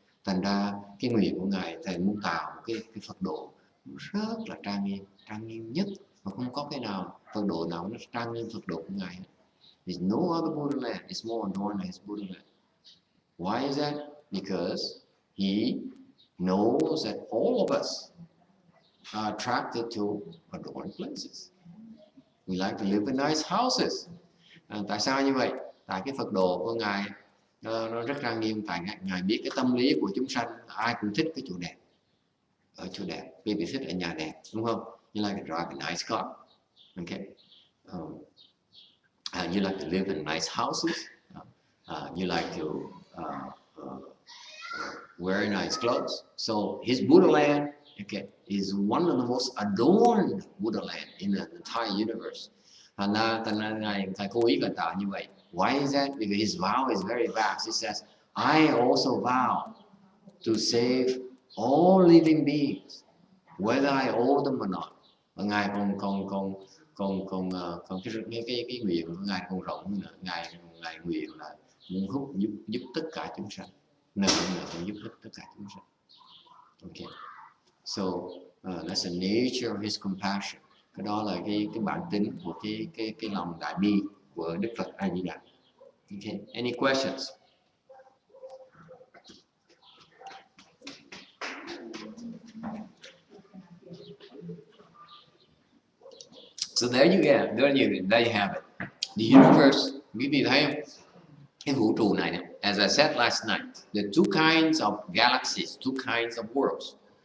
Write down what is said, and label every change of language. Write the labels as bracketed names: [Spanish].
[Vietnamese] Thành ra cái nguyện của ngài thầy muốn tạo cái Phật độ rất là trang nghiêm nhất, mà không có cái nào Phật độ nào nó trang nghiêm Phật độ của ngài. [English] There's no other Buddha land is more adorned than his Buddha land. Why is that? Because he knows that all of us are attracted to adorned places. We like to live in nice houses. [Vietnamese] Tại sao như vậy? Tại cái Phật độ của ngài nó rất trang nghiêm. Tại ngài biết cái tâm lý của chúng sanh, ai cũng thích cái chỗ đẹp, ở chỗ đẹp. Vì thích ở nhà đẹp, đúng không? [English] You like to drive a nice car, okay? You like to live in nice houses. You like to wear nice clothes. So his Buddha land, okay, is one of the most adorned Buddha land in the entire universe. [Vietnamese] Thành ra ngài cố ý cẩn tạo như vậy. [English] Why is that? Because his vow is very vast. He says, I also vow to save all living beings, whether I owe them or not. [Vietnamese] Và ngài còn cái nguyện của ngài còn rộng hơn nữa. Ngài nguyện là muốn giúp tất cả chúng sanh, nợ giúp tất cả chúng sanh. [English] Okay. So that's the nature of his compassion. [Vietnamese] Cái đó là cái bản tính của cái lòng đại bi của Đức Phật A Di Đà. Okay. [English] Any questions? So there you have it. The universe, [Vietnamese] quý vị thấy không? Cái vũ trụ này, [English] as I said last night, the two kinds of galaxies, two kinds of worlds.